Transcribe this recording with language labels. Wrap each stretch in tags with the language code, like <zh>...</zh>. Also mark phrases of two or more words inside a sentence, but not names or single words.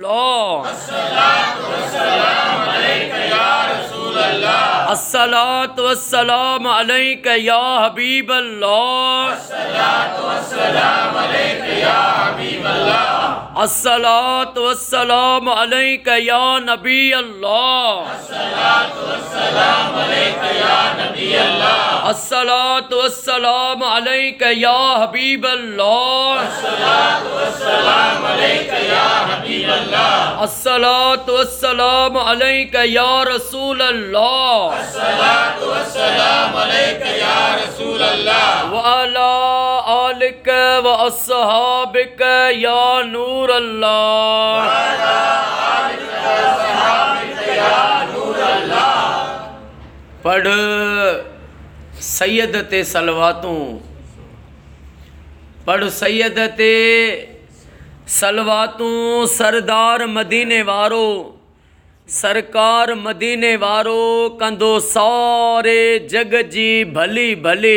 <ar>الله الصلاة والسلام عليك يا حبيب الله الصلاة والسلام عليك يا نبي الله, الصلاة والسلام عليك يا حبيب الله الصلاة والسلام عليك يا رسول الله وعلى آلك وأصحابك يا نور الله.</ar> <sd>पढ़ सैयद ते सलवातूं, पढ़ सैयद ते सलवातूं, सरदार मदीने वारो, सरकार मदीने वारो कंदो सारे जग जी भली भली।</sd>